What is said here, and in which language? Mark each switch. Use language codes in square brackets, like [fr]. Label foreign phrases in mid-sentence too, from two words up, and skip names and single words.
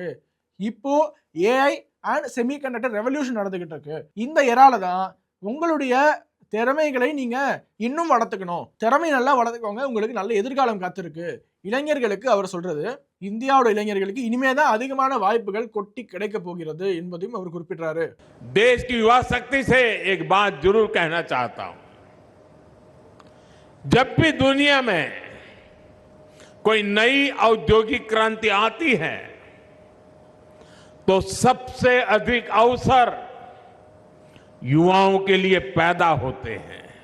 [ta] இப்போ [en] AI and semiconductor revolution [ta] நடந்துகிட்டு இருக்கு. இந்த எரால தான் உங்களுடைய திறமைகளை நீங்க இன்னும் வளர்த்துக்கணும். திறமை நல்லா வளர்த்துக்கோங்க, உங்களுக்கு நல்ல எதிர்காலம் காத்திருக்கு. இளைஞர்களுக்கு அவர் சொல்றது, இந்தியாவோட இளைஞர்களுக்கு இனிமே தான் அதிகமான வாய்ப்புகள் கொட்டி கிடைக்க போகிறது என்பதையும் அவர் குறிப்பிட்டாரு. [hi] देश की युवा शक्ति से एक बात जरूर कहना चाहता हूं। जब भी दुनिया में कोई नई औद्योगिक क्रांति आती है तो सबसे अधिक अवसर युवाओं के लिए पैदा होते हैं।